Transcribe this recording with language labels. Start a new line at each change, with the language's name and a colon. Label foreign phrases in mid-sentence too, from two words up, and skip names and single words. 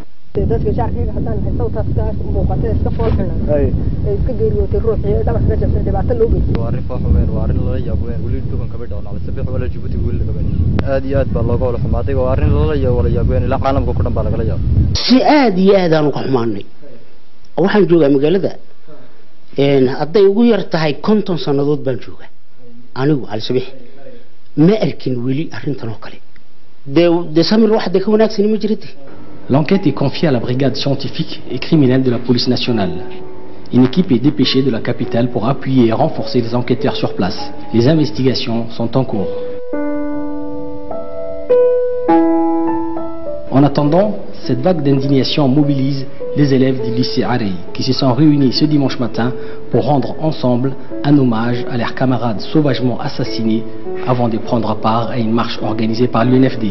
Somali: si aad iyo aad aan uga xumaanay waxaan joogaa magaalada hadday ugu yar tahay 50 sanadood baan joogaa anigu Al-Sabih ma arkin weli arrintan oo kale de samir waxda ka wanaagsan ma jirtay.
French: L'enquête est confiée à la brigade scientifique et criminelle de la police nationale. Une équipe est dépêchée de la capitale pour appuyer et renforcer les enquêteurs sur place. Les investigations sont en cours. En attendant, cette vague d'indignation mobilise les élèves du lycée Arey qui se sont réunis ce dimanche matin pour rendre ensemble un hommage à leurs camarades sauvagement assassinés avant de prendre part à une marche organisée par l'UNFD.